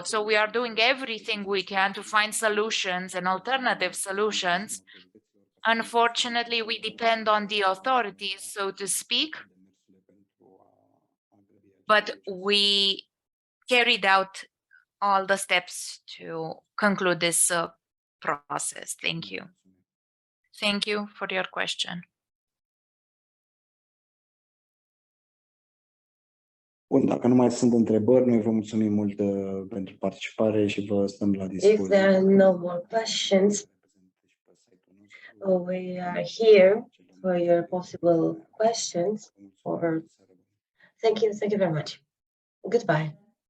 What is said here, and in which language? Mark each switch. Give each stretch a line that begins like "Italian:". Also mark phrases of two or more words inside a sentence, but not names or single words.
English: So we are doing everything we can to find solutions and alternative solutions Unfortunately, we depend on the authorities, so to speak, but we carried out all the steps to conclude this process. Thank you. Thank you for your question.
Romanian: Bun, dacă nu mai sunt întrebări, noi vă mulțumim mult pentru participare și vă stăm la dispoziție.
English: If there are no more questions, we are here for your possible questions. Thank you very much. Goodbye.